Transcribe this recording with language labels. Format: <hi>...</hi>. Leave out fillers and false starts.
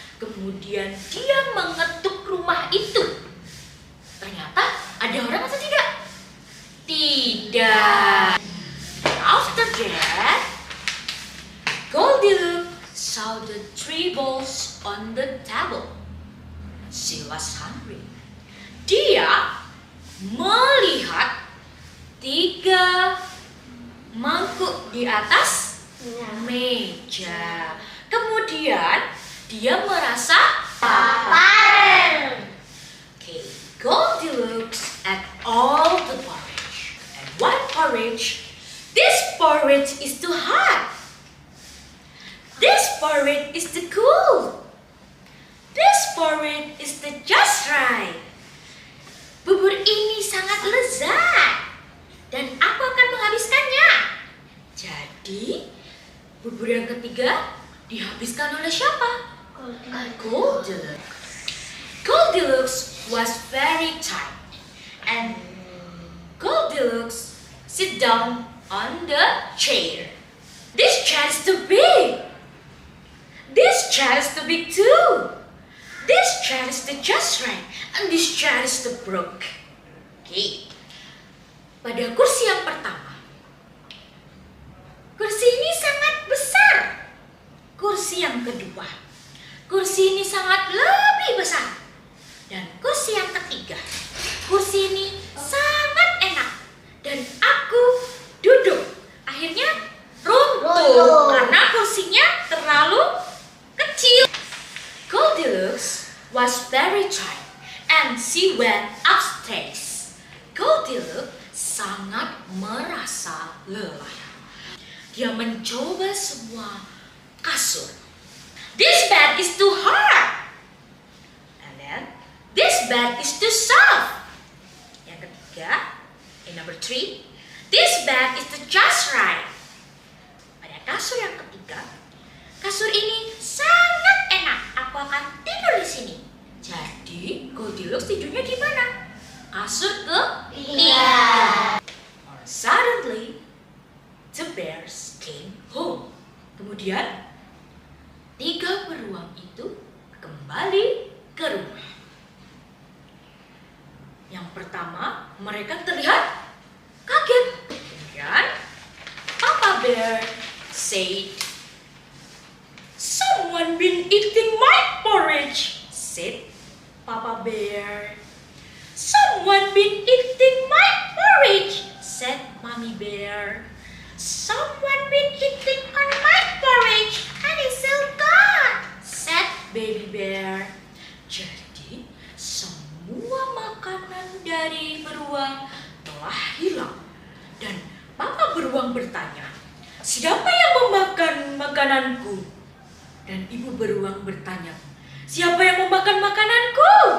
<id>Kemudian dia mengetuk rumah itu. Ternyata ada orang atau tidak? Tidak.</id> <en>After that, Goldilocks saw the three balls on the table. She was hungry.</en> <id>Dia melihat 3 mangkuk di atas meja. Kemudian dia merasa lapar.</id> <en>Okay, Goldilocks ate all the porridge. And what porridge? This porridge is too hot. This porridge is too cool. This porridge is the just right.</en> <id>Bubur ini sangat lezat dan aku akan menghabiskannya. Jadi, bubur yang ketiga dihabiskan oleh siapa?</id> <en>Goldilocks. Goldilocks was very tired and Goldilocks sit down on the chair. This chair is too big. This chair is too big too. This chair is the just right, and this chair is the broke. Okay.</en> <id>Pada kursi yang pertama, kursi ini sangat besar. Kursi yang kedua, kursi ini sangat lebih besar. Dan kursi yang ketiga, kursi ini sangat enak. Dan aku duduk. Akhirnya runtuh karena kursinya terlalu kecil.</id> <en>Goldilocks was very tired and she went upstairs.</en> <id>Goldilocks sangat merasa lelah. Dia mencoba semua kasur.</id> <en>This bed is too hard. And then this bed is too soft.</en> <id>Yang ketiga,</id> <en>in number 3, this bed is just right.</en> <id>Pada kasur yang ketiga, kasur ini sangat enak. Aku akan tidur di sini. Jadi, Goldilocks tidurnya di mana? Kasur ketiga.</id> <en>Suddenly, the bears came home.</en> <id>Kemudian, 3 beruang itu kembali ke rumah. Yang pertama, mereka terlihat kaget.</id> <en>Kemudian, Papa Bear said, "Someone been eating my porridge," said Papa Bear. "Someone been eating my porridge," said Mommy Bear. "Someone been eating on my porridge and it's all gone," said Baby Bear.</en> <id>Jadi, semua makanan dari beruang telah hilang. Dan Papa beruang bertanya, "Siapa yang memakan makananku?" Dan Ibu beruang bertanya, "Siapa yang memakan makananku?"</id>